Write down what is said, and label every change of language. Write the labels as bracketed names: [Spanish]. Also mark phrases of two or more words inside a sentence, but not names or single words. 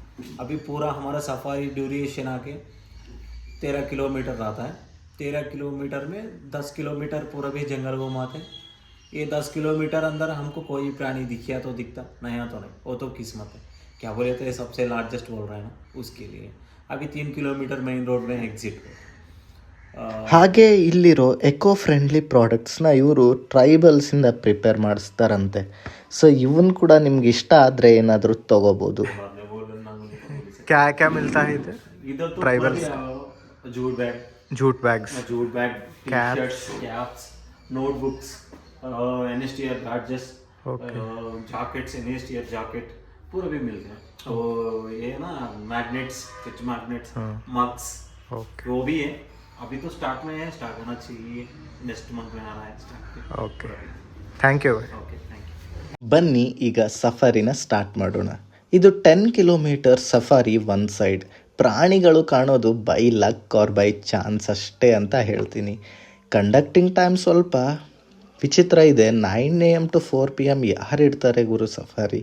[Hindi] अभी पूरा हमारा सफारी ड्यूरेशन आके 13 किलोमीटर रहता है. 13 किलोमीटर में 10 किलोमीटर पूरा भी जंगल घुमाते. ये 10 किलोमीटर अंदर हमको कोई प्राणी दिखिया तो दिखता, नहीं तो नहीं, वो तो किस्मत है. क्या बोले तो ये सबसे लार्जेस्ट बोल रहे हैं ना, उसके लिए अभी 3 किलोमीटर [English] main road [Hindi] में एग्जिट है. [Kannada] ಹಾಗೆ ಇಲ್ಲಿರೋ [English] eco friendly [Kannada] ಪ್ರಾಡಕ್ಟ್ಸ್ನ ಇವರು ಟ್ರೈಬಲ್ಸಿಂದ ಪ್ರಿಪೇರ್ ಮಾಡಿಸ್ತಾರಂತೆ. ಸೊ ಇವನ್ ಕೂಡ ನಿಮ್ಗೆ ಇಷ್ಟ ಆದರೆ ಏನಾದರೂ ತಗೋಬೋದು. [Hindi] क्या क्या मिलता है इधर? इधर तो ट्राइबल्स जूट बैग, जूट बैग्स, [English] T-shirts, caps, notebooks, NSTR badges, jackets, NSTR jacket [Hindi] पूरा भी मिलते हैं. तो ये ना मैग्नेट्स, [English] fridge magnets, mugs, [Hindi] वो भी है. अभी तो स्टार्ट में है, स्टार्ट होना चाहिए, [English] next month [Hindi] में आ रहा है स्टार्ट. [English] okay, thank you. okay, thank you. [Kannada] ಬನ್ನಿ ಈಗ ಸಫಾರಿನ ಸ್ಟಾರ್ಟ್ ಮಾಡೋಣ. ಇದು 10 ಕಿಲೋಮೀಟರ್ ಸಫಾರಿ [English] one side. [Kannada] ಪ್ರಾಣಿಗಳು ಕಾಣೋದು [English] by luck or by chance [Kannada] ಅಷ್ಟೇ ಅಂತ ಹೇಳ್ತೀನಿ. [English] conducting time [Kannada] ಸ್ವಲ್ಪ ವಿಚಿತ್ರ ಇದೆ. [English] 9 AM to 4 PM [Kannada] ಯಾರು ಇಡ್ತಾರೆ ಗುರು ಸಫಾರಿ?